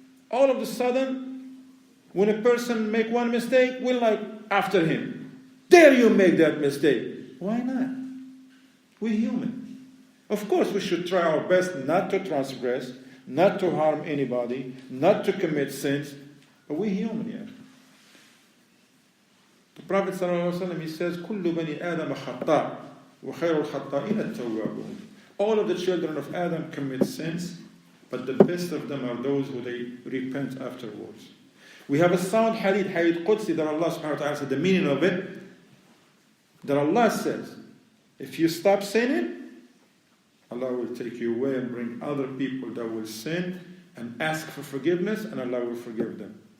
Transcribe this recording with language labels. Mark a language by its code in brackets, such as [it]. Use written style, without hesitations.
[en] All of a sudden, when a person make one mistake, we're like after him. Dare you make that mistake? Why not? We're human. Of course, we should try our best not to transgress, not to harm anybody, not to commit sins, but we're human here. The Prophet ﷺ, he says, [ar] كُلُّ بَنِي آدَمَ خَطَّاءٌ وَخَيْرُ الْخَطَّائِينَ التَّوَّابُونَ. [en] All of the children of Adam commit sins, but the best of them are those who they repent afterwards. We have a sound hadith Qudsi, that Allah subhanahu wa ta'ala said, the meaning of it, that Allah says, if you stop sinning, Allah will take you away and bring other people that will sin and ask for forgiveness, and Allah will forgive them.